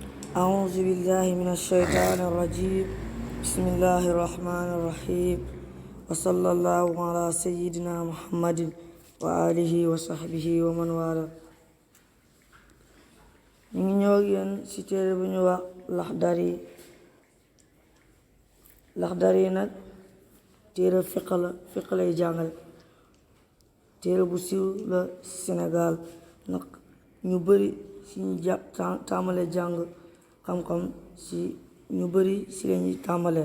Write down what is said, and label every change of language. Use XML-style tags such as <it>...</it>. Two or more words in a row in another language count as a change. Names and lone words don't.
<ar>أعوذ بالله من الشيطان الرجيم بسم الله الرحمن الرحيم وصلى الله على سيدنا محمد وآله وصحبه ومن والاه.</ar> <wo>ñu ngi ñëw ak yéen ci téere bu ñu wax Laxdari nag téere fiq lay jàngale. téere bu siiw la Sénégal nag ñu bari ci ñu tàmbale jàng xam-xam ci ñu bari ci lañuy tàmbalee.</wo>